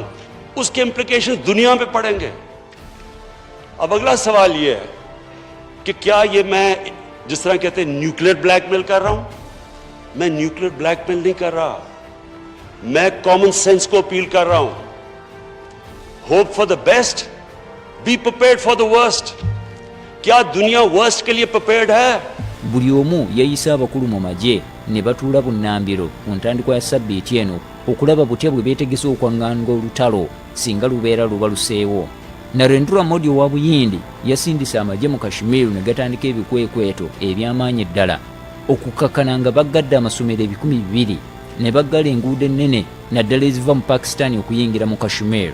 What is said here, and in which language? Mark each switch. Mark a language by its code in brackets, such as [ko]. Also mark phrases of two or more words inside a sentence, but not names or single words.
[hi] उसके इम्प्लीकेशन दुनिया पे पड़ेंगे. अब अगला सवाल ये है कि क्या ये मैं जिस तरह कहते हैं [en] nuclear blackmail [hi] कर रहा हूं? मैं [en] nuclear blackmail [hi] नहीं कर रहा. मैं [en] common sense [hi] को अपील कर रहा हूं. [en] hope for the best, be prepared for the worst. [hi] क्या दुनिया वर्स्ट के लिए प्रिपेयर्ड है? [lg] buli omu yayisa abakulu mu magye ne batuula bunnambiro ku ntandikwa ya sabbiiti eno okulaba butya bwe beetegese okwaŋŋanga olutalo singa lubeera luba luseewo. Narendra Modi owa Buyindi yasindisa amagye mu Kashmir ne gatandika ebikwekweto eby'amaanyi ddala okukakkana nga baggadde amasomero 200,000 ne baggala enguudo ennene naddala eziva mu Pakistan okuyingira mu Kashmir.